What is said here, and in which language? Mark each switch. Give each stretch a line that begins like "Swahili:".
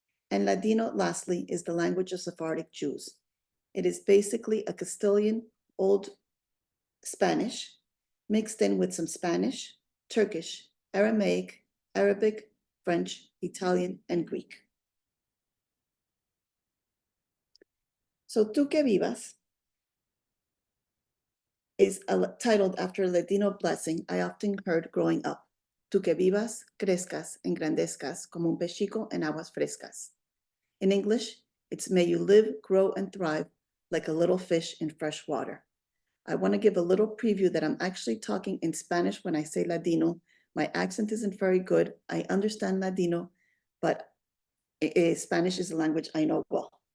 English: And Ladino, lastly, is the language of Sephardic Jews. It is basically a Castilian Old Spanish mixed in with some Spanish, Turkish, Aramaic, Arabic, French, Italian, and Greek. So Tu Que Vivas is titled after a Ladino blessing I often heard growing up.
Ladino: Tu que vivas, crezcas, engrandezcas como un pechico en aguas frescas.
English: In English, it's may you live, grow, and thrive like a little fish in fresh water. I want to give a little preview that I'm actually talking in Spanish when I say Ladino. My accent isn't very good. I understand Ladino, but Spanish is a language I know well.